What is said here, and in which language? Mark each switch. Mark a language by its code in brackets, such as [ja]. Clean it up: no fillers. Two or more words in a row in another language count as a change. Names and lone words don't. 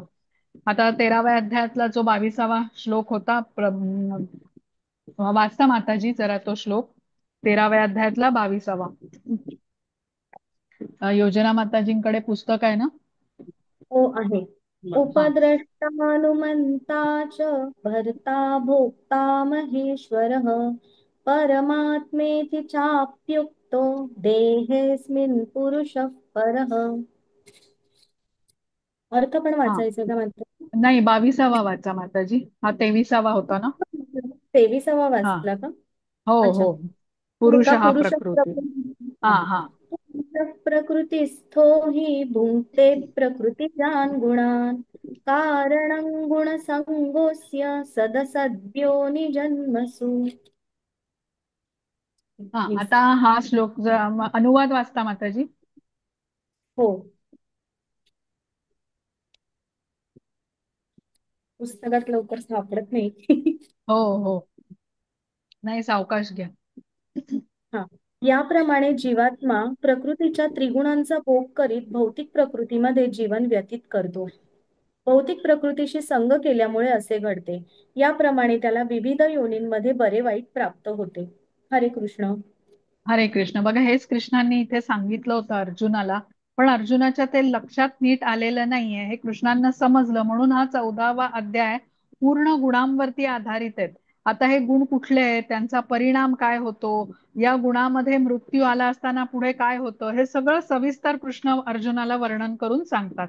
[mr] आता 13व्या अध्यायातला जो 22वा श्लोक होता, वाचता माताजी जरा तो श्लोक. 13व्या अध्यायातला 22वा. योजना माताजींकडे पुस्तक आहे ना? हो आहे. हा. [sa] उपद्रष्टानुमन्ता च भर्ता भोक्ता महेश्वरः परमात्मेति चाप्युक्तो देहेऽस्मिन् पुरुषः परः. [mr] अर्थ पण हा, वाचायचा का मात्र? नाही 22वा वाचा माताजी. हा 23वा होता ना? 23वा हा. वाचला का? हो अच्छा. हो. पुरुष का हा पुरुष प्रकृती. हा हा. [sa] प्रकृतिस्थो हि भुङ्क्ते प्रकृतिजान् गुणान् कारणं गुणसङ्गोऽस्य सदसद्यो निजन्मसु. [mr] हा, मीच. आता हा श्लोक अनुवाद वाचता माताजी. हो. पुस्तकात लवकर सापडत नाही. हो हो, नाही सावकाश घ्या. हा. याप्रमाणे जीवात्मा प्रकृतीच्या त्रिगुणांचा भोग करीत भौतिक प्रकृतीमध्ये जीवन व्यतीत करतो. भौतिक प्रकृतीशी संग केल्यामुळे असे घडते. याप्रमाणे त्याला विविध योनींमध्ये बरे वाईट प्राप्त होते. हरे कृष्ण. हरे कृष्ण. बघा, हेच कृष्णांनी इथे सांगितलं होतं अर्जुनाला, पण अर्जुनाच्या ते लक्षात नीट आलेलं नाहीये. हे कृष्णांना समजलं, म्हणून हा 14वा अध्याय पूर्ण गुणांवरती आधारित आहे. आता हे गुण कुठले आहेत, त्यांचा परिणाम काय होतो, या गुणामध्ये मृत्यू आला असताना पुढे काय होतं, हे सगळं सविस्तर कृष्ण अर्जुनाला वर्णन करून सांगतात.